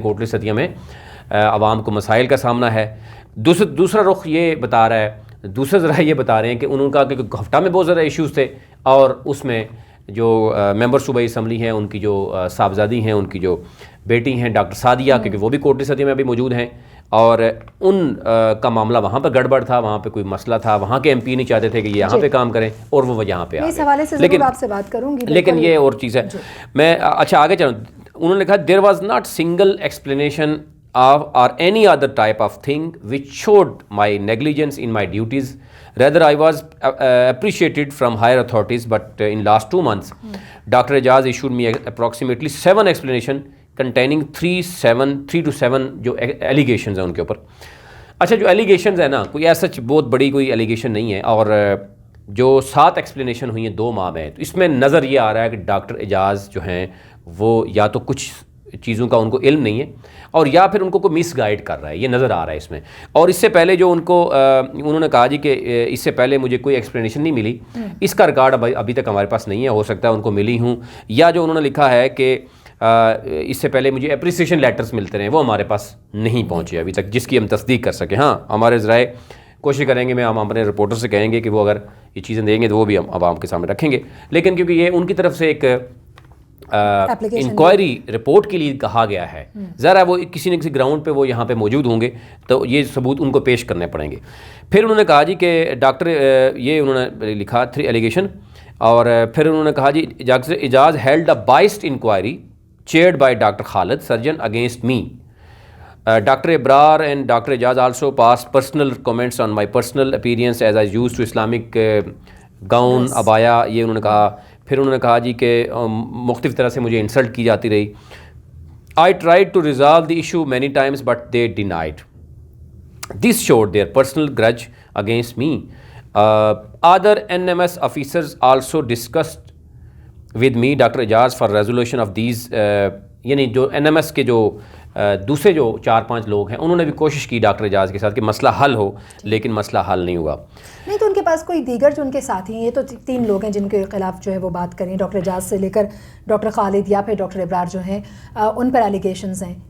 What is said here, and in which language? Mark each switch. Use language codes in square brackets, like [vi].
[ur] کوٹلی ستیہ میں عوام کو مسائل کا سامنا ہے. دوسرا رخ یہ بتا رہا ہے, دوسرے ذرائع یہ بتا رہے ہیں کہ انہوں نے کہا کہ گھفٹا میں بہت زیادہ ایشوز تھے اور اس میں جو ممبر صوبائی اسمبلی ہیں ان کی جو صاحبزادی ہیں, ان کی جو بیٹی ہیں ڈاکٹر سعدیہ, کیونکہ وہ بھی کوٹلی ستیہ میں ابھی موجود ہیں, اور ان کا معاملہ وہاں پہ گڑبڑ تھا, وہاں پہ کوئی مسئلہ تھا, وہاں کے ایم پی نہیں چاہتے تھے کہ یہ یہاں پہ کام کریں اور وہ یہاں پہ آ گئے. اس حوالے سے ضرور آپ سے بات کروں گی, لیکن یہ اور چیز ہے. میں اچھا آگے چلوں. انہوں نے کہا [en] There was not single explanation or any other type of thing which showed my negligence in my duties. Rather, I was appreciated from higher authorities, but in last 2 months, Dr. Ejaz issued me approximately 7 explanation containing 3 to 7 [ur] جو allegations ہیں ان کے اوپر. اچھا جو allegations ہیں نا, کوئی ایسا بہت بڑی کوئی allegation نہیں ہے, اور جو 7 ایکسپلینیشن ہوئی ہیں 2 ماہ میں, تو اس میں نظر یہ آ رہا ہے کہ ڈاکٹر اعجاز جو ہیں وہ یا تو کچھ چیزوں کا ان کو علم نہیں ہے, اور یا پھر ان کو کوئی مس گائیڈ کر رہا ہے, یہ نظر آ رہا ہے اس میں. اور اس سے پہلے جو ان کو انہوں نے کہا جی کہ اس سے پہلے مجھے کوئی ایکسپلینیشن نہیں ملی, اس کا ریکارڈ ابھی تک ہمارے پاس نہیں ہے, ہو سکتا ہے ان کو ملی ہوں, یا جو انہوں نے لکھا ہے کہ اس سے پہلے مجھے اپریسیشن لیٹرز ملتے رہے, وہ ہمارے پاس نہیں پہنچے ابھی تک جس کی ہم تصدیق کر سکیں. ہاں ہمارے ذرائع کوشش کریں گے, ہم اپنے رپورٹر سے کہیں گے کہ وہ اگر یہ چیزیں دیں گے تو وہ بھی ہم عوام کے سامنے رکھیں گے. لیکن کیونکہ یہ ان کی طرف سے ایک انکوائری رپورٹ کے لیے کہا گیا ہے, ذرا وہ کسی نہ کسی گراؤنڈ پہ وہ یہاں پہ موجود ہوں گے تو یہ ثبوت ان کو پیش کرنے پڑیں گے. پھر انہوں نے کہا جی کہ ڈاکٹر یہ انہوں نے لکھا 3 ایلیگیشن, اور پھر انہوں نے کہا جی [en] Doctor Ejaz held a biased inquiry chaired by Dr. Khalid, surgeon, against me. Dr. Ebrar and Dr. Ejaz also passed personal comments on my personal appearance as I used to Islamic gown, abaya, [ur] یہ انہوں نے کہا. پھر انہوں نے کہا جی کہ مختلف طرح سے مجھے انسلٹ کی جاتی رہی. [en] I tried to resolve the issue many times but they denied. This showed their personal grudge against me. Other NMS officers also discussed with me Dr. Ejaz for resolution of these [ur] یعنی جو NMS کے جو دوسرے جو 4-5 لوگ ہیں انہوں نے بھی کوشش کی ڈاکٹر اعجاز کے ساتھ کہ مسئلہ حل ہو, لیکن مسئلہ حل نہیں ہوا. نہیں تو ان کے پاس کوئی دیگر جو ان کے ساتھی ہیں, یہ تو 3 لوگ ہیں جن کے خلاف جو ہے وہ بات کریں, ڈاکٹر اعجاز سے لے کر ڈاکٹر خالد یا پھر ڈاکٹر ابرار جو ہیں ان پر ایلیگیشنز ہیں.